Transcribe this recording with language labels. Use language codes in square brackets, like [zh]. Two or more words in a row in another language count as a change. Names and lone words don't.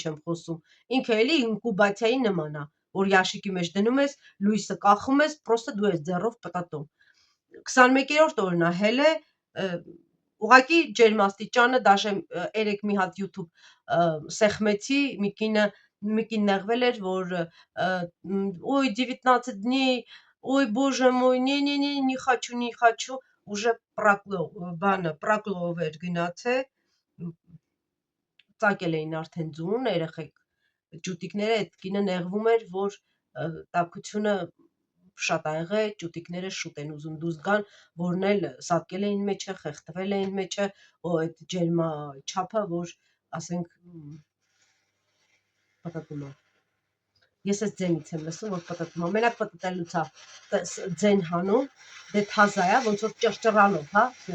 [hy] չեմ խոսում, ինքը էլի ինկուբացիայի նման է, որ յաշիկի մեջ դնում ես, լույսը կախում ես, պրոստը դու ես ձեռով պտտում։ 21-րդ օրն է, հելը ուղղակի ջերմաստիճանը, դաշե երեք մի հատ YouTube սեղմեցի, մի կին նեղվել էր, որ [ru] ой, 19 дней, ой, боже мой, не хочу, уже [hy] պրակլով էր գնացել, ծակել էին արդեն ձուն, երեխեք, ճուտիկները այդ կինը նեղվում էր, որ տաքությունը շատ ա եղել, ճուտիկները շուտ են ուզում դուրս գան, որն էլ սատկել էին մեջը, խեղդվել էին մեջը, այդ ջերմա չափը, որ ասենք պտտում է։ Ես այս ձենից եմ լսում, որ պտտում է, մենակ պտտելուց է ձեն հանում, դե թազա է, ոնց որ ճռճռալով, հա,